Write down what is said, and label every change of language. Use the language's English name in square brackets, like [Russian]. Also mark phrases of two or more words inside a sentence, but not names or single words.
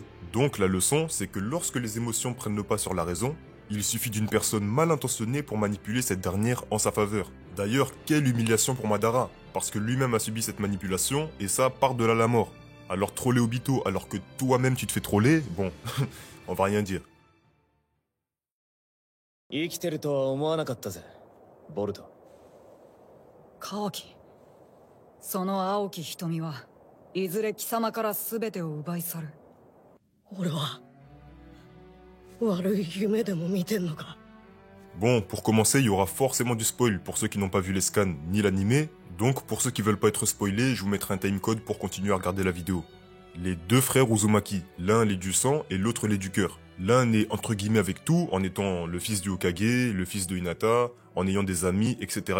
[French] Donc la leçon, c'est que lorsque les émotions prennent le pas sur la raison, il suffit d'une personne mal intentionnée pour manipuler cette dernière en sa faveur. D'ailleurs, quelle humiliation pour Madara, parce que lui-même a subi cette manipulation, et ça par-delà la mort. Alors troller Obito alors que toi-même tu te fais troller, bon, on va rien dire. [Japanese] 生きてるとは思わなかったぜ、ボルト。カワキ、その青き瞳はいずれ貴様から全てを奪い去る。俺は悪い夢でも見てんのか。 [French] Bon, pour commencer, il y aura forcément du spoil pour ceux qui n'ont pas vu les scans ni l'animé, donc pour ceux qui veulent pas être spoilés, je vous mettrai un timecode pour continuer à regarder la vidéo. Les deux frères Uzumaki, l'un l'est du sang et l'autre l'est du cœur. L'un est entre guillemets avec tout, en étant le fils du Hokage, le fils de Hinata, en ayant des amis, etc.